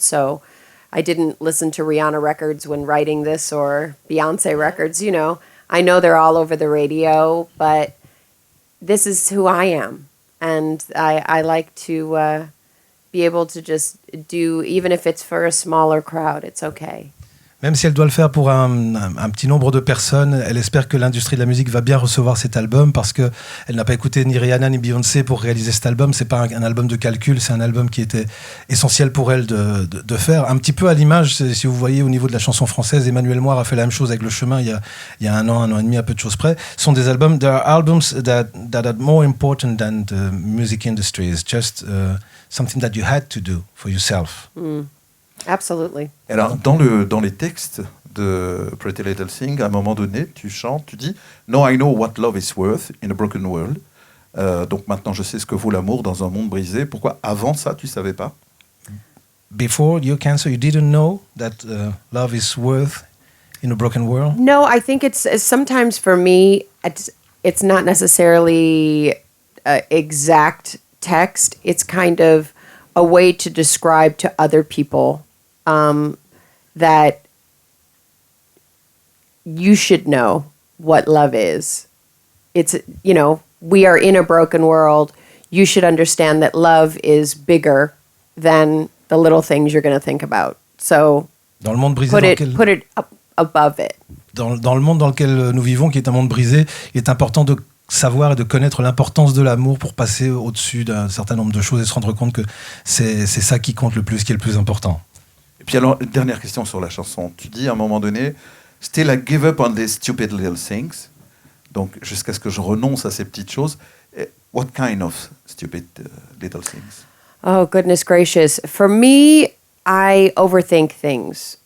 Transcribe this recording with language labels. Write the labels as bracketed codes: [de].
[en] So I didn't listen to Rihanna records when writing this, or Beyonce records. I know they're all over the radio, but this is who I am. And I like to be able to just do, even if it's for a smaller crowd, it's okay. [fr] Même si elle doit le faire pour un petit nombre de personnes, elle espère que l'industrie de la musique va bien recevoir cet album, parce qu'elle n'a pas écouté ni Rihanna ni Beyoncé pour réaliser cet album. C'est pas un album de calcul, c'est un album qui était essentiel pour elle de faire. Un petit peu à l'image, si vous voyez au niveau de la chanson française, Emmanuel Moire a fait la même chose avec Le Chemin il y a un an et demi, à peu de choses près. Ce sont des albums, [en] there are albums that are more important than the music industry. It's just something that you had to do for yourself. Absolutely. [fr] Alors, dans les textes de Pretty Little Thing, à un moment donné, tu chantes, tu dis « [en] Now I know what love is worth in a broken world ». [fr] Donc maintenant, je sais ce que vaut l'amour dans un monde brisé. Pourquoi avant ça, tu ne savais pas? [en] Before your cancer, you didn't know that love is worth in a broken world? No, I think it's sometimes for me, it's not necessarily exact text. It's kind of a way to describe to other people that you should know what love is. It's, we are in a broken world. You should understand that love is bigger than the little things you're going to think about. So [fr] dans le monde brisé, [en] put it up above it. [fr] Dans le monde dans lequel nous vivons, qui est un monde brisé, il est important de savoir et de connaître l'importance de l'amour pour passer au-dessus d'un certain nombre de choses et se rendre compte que c'est ça qui compte le plus, qui est le plus important. Et puis alors, dernière question sur la chanson. Tu dis à un moment donné « [en] Still I give up on these stupid little things ». [fr] Donc, jusqu'à ce que je renonce à ces petites choses. [en] What kind of stupid little things? Oh, goodness gracious. For me, I overthink things.